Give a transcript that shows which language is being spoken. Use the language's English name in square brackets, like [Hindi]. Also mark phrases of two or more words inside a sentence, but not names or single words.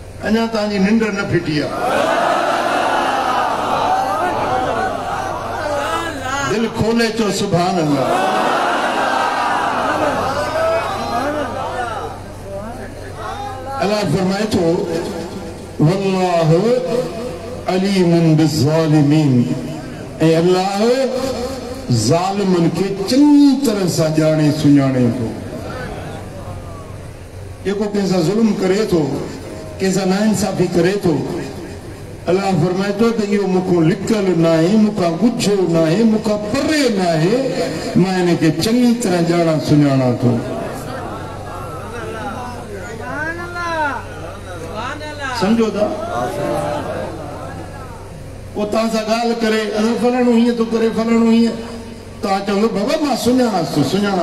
[Sindhi] अञा तव्हांजी निंड न फिटी आहे दिल खोले चो [Arabic] سبحان الله [Sindhi] अल्लाह फरमाए तो [Arabic] والله عليم بالظالمين [Sindhi] ए अल्लाह ज़ालिमन के चंगी तरह सां ॼाणे सुञाणे थो जेको कंहिंसां ज़ुल्म करे थो कंहिंसां नाइंसाफ़ी करे थो अल्लाह फरमाए थो त इहो मूंखां लिकल न आहे मूंखां ॻुझो न आहे मूंखां परे न आहे मां हिन खे चङी तरह ॼाणा सुञाणा थो समझो था वो तव्हां सां ॻाल्हि करे फलाणो हीअं थो करे फलाणो हीअं तव्हां चवंदो बाबा मां सुञाणासि थो